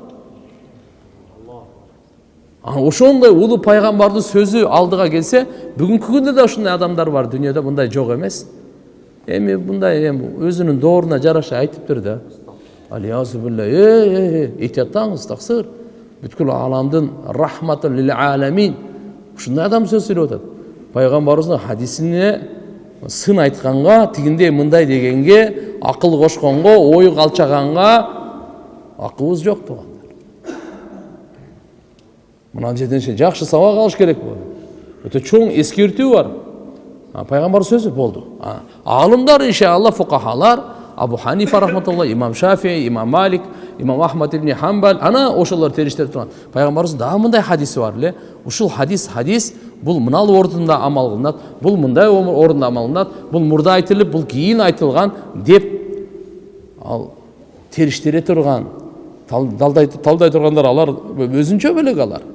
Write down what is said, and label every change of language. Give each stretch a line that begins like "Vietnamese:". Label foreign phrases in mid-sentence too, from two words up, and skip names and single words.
Kyrgyz: Ошондой улуу пайгамбардын сөзү алдыга келсе, бүгүнкү күндө да ушундай адамдар бар, дүйнөдө мындай жок эмес. Эми мындай өзүнүн дооруна жараша айтыптыр да.
Arabic: العياذ بالله,
Kyrgyz: этияттаңыз, таксыр. Бүткүл аламдын
Arabic: رحمة للعالمين.
Kyrgyz: Ушундай адам сөз сүйлөп атат. Пайгамбарыбыздын хадисине сын айтканга, тигиндей мындай дегенге, акыл кошконго, ой калчаганга акыбыз жок туугандар. Мына жерден жакшы сабак алыш керек болду. Өтө чоң эскертүү бар. Пайгамбар сөзү болду. Алымдар иншалла, фукахалар, Абу Ханифа рахматуллах, имам Шафии, имам Малик, имам Ахмад ибн Хамбал, ана ошолор териштирип турган. Пайгамбарыбыз дагы мындай хадиси бар эле. Ушул хадис бул мынал ордунда амал кылынат, бул мындай ордунда амал кылынат, бул мурда айтылып, бул кийин айтылган деп ал териштире турган, талдай тургандар алар өзүнчө бөлөк алар.